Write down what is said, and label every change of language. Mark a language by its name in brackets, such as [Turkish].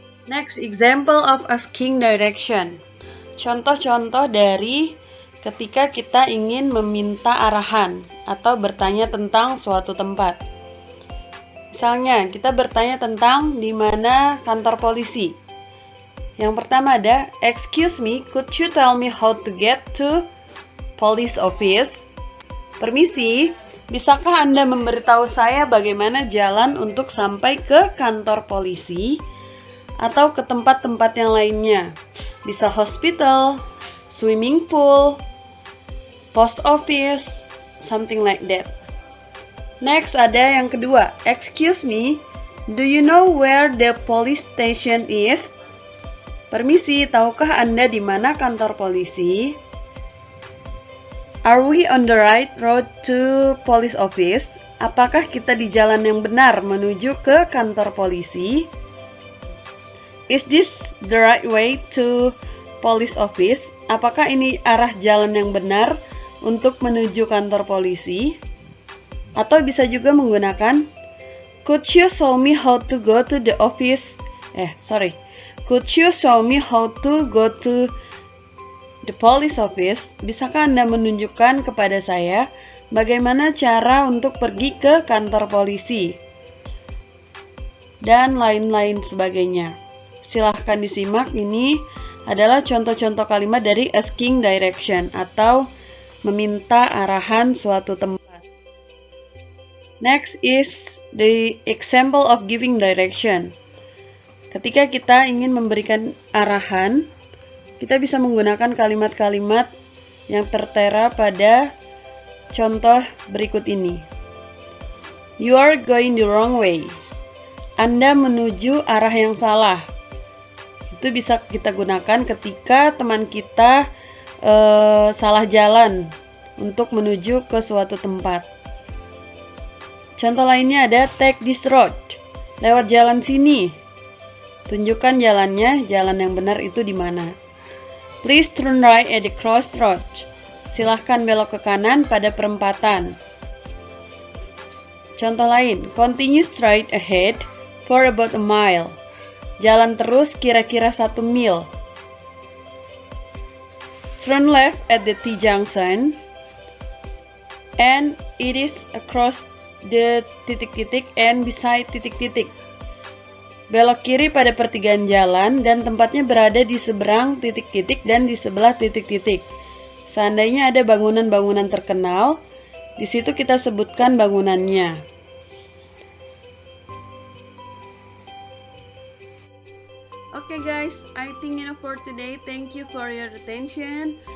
[English] Next, example of asking direction. [Indonesian] Contoh-contoh dari ketika kita ingin meminta arahan atau bertanya tentang suatu tempat. Misalnya, kita bertanya tentang di mana kantor polisi. Yang pertama ada, [English] excuse me, could you tell me how to get to police office? [Indonesian] Permisi, bisakah Anda memberitahu saya bagaimana jalan untuk sampai ke kantor polisi atau ke tempat-tempat yang lainnya? Bisa [English] hospital, swimming pool, post office, something like that. Next [Indonesian] ada yang kedua, [English] excuse me, do you know where the police station is? [Indonesian] Permisi, tahukah Anda di mana kantor polisi? [English] Are we on the right road to police office? [Indonesian] Apakah kita di jalan yang benar menuju ke kantor polisi? [English] Is this the right way to police office? [Indonesian] Apakah ini arah jalan yang benar untuk menuju kantor polisi? Atau bisa juga menggunakan [English] Could you show me how to go to the office? Could you show me how to go to the police office? [Indonesian] Bisakah Anda menunjukkan kepada saya bagaimana cara untuk pergi ke kantor polisi? Dan lain-lain sebagainya. Silahkan disimak, ini adalah contoh-contoh kalimat dari asking direction atau meminta arahan suatu tempat. [English] Next is the example of giving direction. [Indonesian] Ketika kita ingin memberikan arahan, kita bisa menggunakan kalimat-kalimat yang tertera pada contoh berikut ini. [English] You are going the wrong way. [Indonesian] Anda menuju arah yang salah. Itu bisa kita gunakan ketika teman kita salah jalan untuk menuju ke suatu tempat. Contoh lainnya ada [English] take this road. [Indonesian] Lewat jalan sini. Tunjukkan jalannya, jalan yang benar itu di mana. [English] Please turn right at the crossroad. [Indonesian] Silahkan belok ke kanan pada perempatan. Contoh lain, [English] continue straight ahead for about a mile. [Indonesian] Jalan terus kira-kira 1 mil. [English] Turn left at the T-junction and it is across the titik-titik and beside titik-titik. [Indonesian] Belok kiri pada pertigaan jalan dan tempatnya berada di seberang titik-titik dan di sebelah titik-titik. Seandainya ada bangunan-bangunan terkenal, di situ kita sebutkan bangunannya. [English] Okay guys, I think enough for today. Thank you for your attention.